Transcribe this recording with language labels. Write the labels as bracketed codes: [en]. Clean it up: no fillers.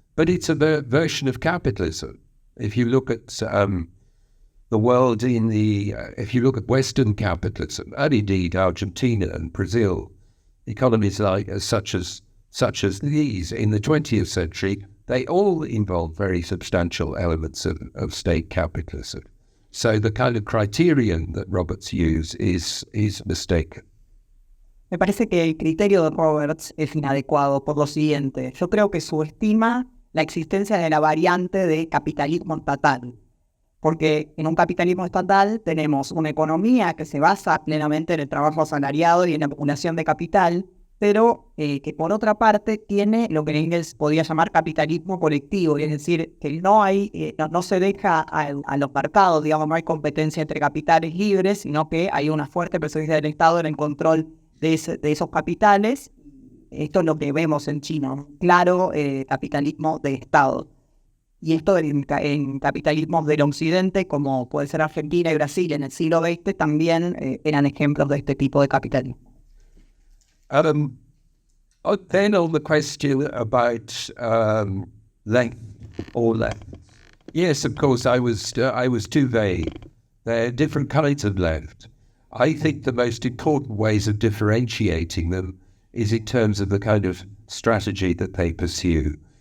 [en] But it's a version of capitalism. If you look at the world if you look at Western capitalism, and indeed Argentina and Brazil, economies such as these in the 20th century, they all involve very substantial elements of state capitalism. So the kind of criterion that Roberts used is mistaken. [es] Me parece que el criterio de Roberts es inadecuado por lo siguiente. Yo creo que subestima la existencia de la variante de capitalismo estatal. Porque en un capitalismo estatal tenemos una economía que se basa plenamente en el trabajo asalariado y en la acumulación de capital, pero que por otra parte tiene lo que en inglés podría llamar capitalismo colectivo, es decir, que no se deja a los mercados, digamos, no hay competencia entre capitales libres, sino que hay una fuerte presencia del Estado en el control de esos capitales, esto es lo que vemos en China, ¿no? Claro, capitalismo de Estado. Y esto en capitalismos del occidente, como puede ser Argentina y Brasil en el siglo XX, también eran ejemplos de este tipo de capitalismo. [en] Then on the question about length or left, yes, of course, I was too vague. There are different kinds of left. I think the most important ways of differentiating them is in terms of the kind of strategy that they pursue.